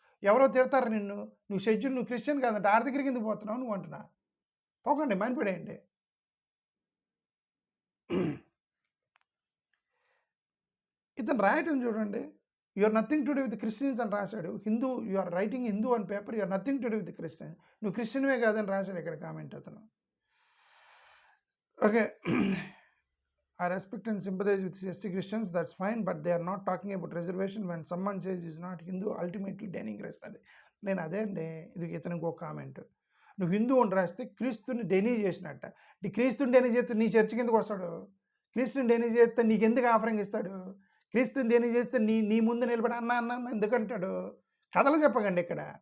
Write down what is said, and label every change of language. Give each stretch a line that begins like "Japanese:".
Telugu: ఎవరో తిడతారు నిన్ను, నువ్వు షెడ్యూల్, నువ్వు క్రిస్టియన్ కాదంటే ఆడ దగ్గరికి ఎందుకు పోతున్నావు నువ్వు అంటున్నా. పోకండి, మానిపడేయండి. ఇతను రాయటం చూడండి,
English: you are nothing to do with Christians
Telugu: అని రాశాడు. Hindu,
English: You are writing Hindu అని paper, you are nothing to do with Christian.
Telugu: నువ్వు క్రిస్టియన్వే కాదని రాశాడు ఇక్కడ కామెంట్ అతను.
English: Okay, I respect and sympathize with SC Christians, that's fine, but they are not talking about reservation when someone says is not Hindu, ultimately denigrates.
Telugu: అదే నేను అదే అండి. ఇది ఇతనికి ఒక కామెంట్. నువ్వు హిందూ అని రాస్తే క్రీస్తుని డెనీ చేసినట్ట. క్రీస్తుని డెనీ చేస్తే నీ చర్చికి ఎందుకు వస్తాడు? క్రీస్తుని డెనీ చేస్తే నీకు ఎందుకు ఆఫరింగ్ ఇస్తాడు? క్రీస్తుని డెనీ చేస్తే నీ ముందు నిలబడి అన్న ఎందుకంటాడు? కథలు చెప్పకండి ఇక్కడ.